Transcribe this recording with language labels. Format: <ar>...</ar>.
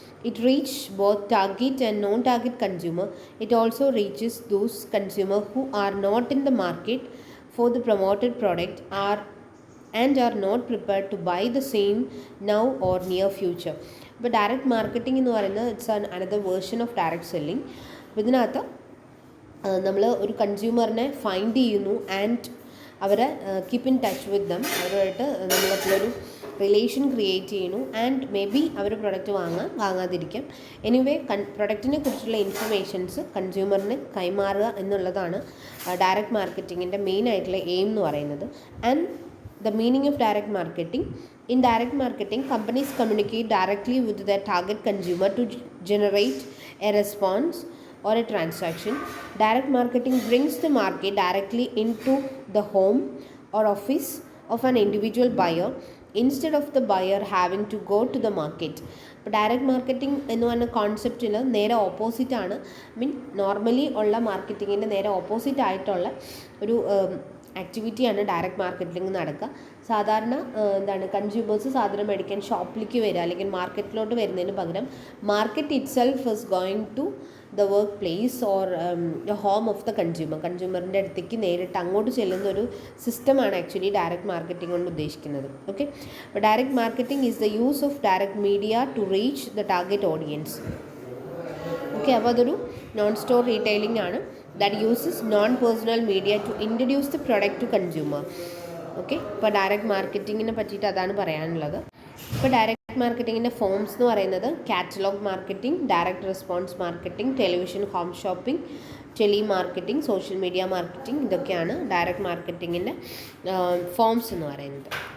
<en>It reaches both target and non-target consumer. It also reaches those consumers who are not in the market for the promoted product and are not prepared to buy the same now or near future.</en> <ml>അപ്പോൾ direct marketing എന്ന് പറയുന്നത്</ml> <en>It's another version of direct selling.</en> <ml>അപ്പോൾ ഇതിനകത്ത് നമ്മൾ ഒരു കൺസ്യൂമറിനെ find ചെയ്യുന്നു and അവരെ</ml> <en>keep in touch with them,</en> <ml>അവരുമായിട്ട് നമ്മളൊരു റിലേഷൻ ക്രിയേറ്റ് ചെയ്യുന്നു and may be our product വാങ്ങാതിരിക്കാം. Anyway പ്രൊഡക്റ്റിനെ കുറിച്ചുള്ള ഇൻഫർമേഷൻസ് കൺസ്യൂമറിന് കൈമാറുക എന്നുള്ളതാണ് ഡയറക്റ്റ് മാർക്കറ്റിങ്ങിൻ്റെ മെയിൻ ആയിട്ടുള്ള എയിം എന്ന് പറയുന്നത്.</ml> <en>And the meaning of direct marketing: in direct marketing, companies communicate directly with their target consumer to generate a response or a transaction. Direct marketing brings the market directly into the home or office of an individual buyer instead of the buyer having to go to the market.</en> <ml>ഇപ്പോൾ direct marketing എന്ന് പറഞ്ഞ കോൺസെപ്റ്റിൽ നേരെ ഓപ്പോസിറ്റാണ്, normally ഉള്ള മാർക്കറ്റിങ്ങിൻ്റെ നേരെ opposite ആയിട്ടുള്ള ഒരു ആക്ടിവിറ്റിയാണ് direct marketing നടക്കുക. സാധാരണ കൺസ്യൂമേഴ്സ് സാധനം മേടിക്കാൻ ഷോപ്പിലേക്ക് വരിക അല്ലെങ്കിൽ മാർക്കറ്റിലോട്ട് വരുന്നതിന് പകരം</ml> <en>market itself is going to the work place or the home of the</en> <ml>കൺസ്യൂമറിൻ്റെ അടുത്തേക്ക് നേരിട്ട് അങ്ങോട്ട് ചെല്ലുന്ന ഒരു സിസ്റ്റമാണ് ആക്ച്വലി ഡയറക്റ്റ് മാർക്കറ്റിംഗ് കൊണ്ട് ഉദ്ദേശിക്കുന്നത്.</ml> <en>Okay, അപ്പോൾ direct marketing is the use of direct media to reach the target audience.</en> <ml>Okay, അപ്പോൾ അതൊരു നോൺ സ്റ്റോർ റീറ്റെയിലിംഗ് ആണ്</ml> <en>that uses non-personal media to introduce the product to consumer.</en> <ml>Okay, ഇപ്പോൾ direct മാർക്കറ്റിങ്ങിനെ പറ്റിയിട്ട് അതാണ് പറയാനുള്ളത്. ഇപ്പോൾ ഡയറക്റ്റ് മാർക്കറ്റിങ്ങിൻ്റെ ഫോംസ് എന്ന് പറയുന്നത് catalogue marketing, direct response marketing, television home shopping, tele marketing, social media marketing, ഇതൊക്കെയാണ് ഡയറക്റ്റ് മാർക്കറ്റിങ്ങിൻ്റെ ഫോംസ് എന്ന് പറയുന്നത്.</ml>